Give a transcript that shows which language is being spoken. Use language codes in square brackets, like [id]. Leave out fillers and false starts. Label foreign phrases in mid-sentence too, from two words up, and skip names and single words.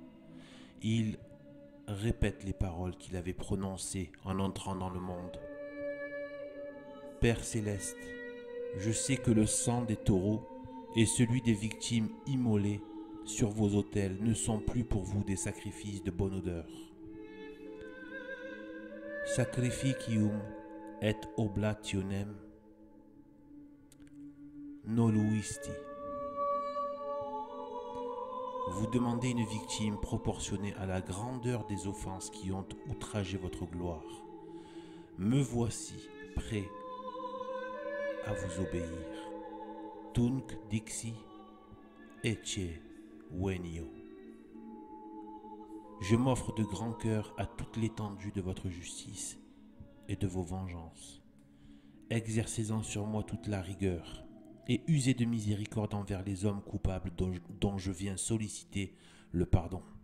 [fr] Il répète les paroles qu'il avait prononcées en entrant dans le monde. Père céleste, je sais que le sang des taureaux et celui des victimes immolées sur vos autels ne sont plus pour vous des sacrifices de bonne odeur. [la] Sacrificium et oblationem noluisti. [fr] Vous demandez une victime proportionnée à la grandeur des offenses qui ont outragé votre gloire. Me voici prêt à vous obéir. [la] Tunc dixi ecce venio. [fr] Je m'offre de grand cœur à toute l'étendue de votre justice et de vos vengeances. Exercez-en sur moi toute la rigueur et usez de miséricorde envers les hommes coupables dont je viens solliciter le pardon.